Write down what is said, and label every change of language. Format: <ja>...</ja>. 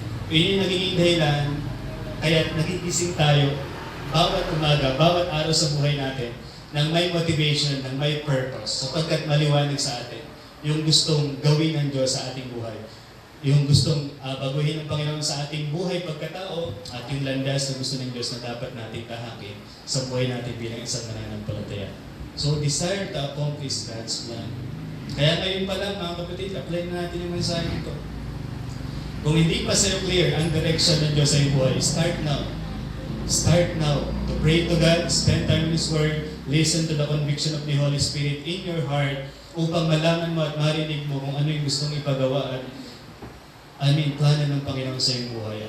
<tl>Yun yung nagiging dahilan, kaya nagigising tayo bawat umaga, bawat araw sa buhay natin, ng may motivation, ng may purpose, sapagkat maliwanag sa atin yung gustong gawin ng Diyos sa ating buhay. Yung gustong baguhin ng Panginoon sa ating buhay pagkatao at yung landas na gusto ng Diyos na dapat natin tahakin sa buhay natin bilang isang mananampalataya.</tl> <en>So, desire to accomplish God's plan.</en> <tl>Kaya ngayon pa lang, mga kapatid, apply na natin yung mensahe ito. Kung hindi pa sa'yo clear ang direction ng Diyos sa iyong buhay,</tl> <en>start now. Start now to pray to God, spend time in His Word, listen to the conviction of the Holy Spirit in your heart</en> <tl>upang malaman mo at marinig mo kung ano yung gustong ipagawa at plano ng Panginoon sa iyong buhay.</tl>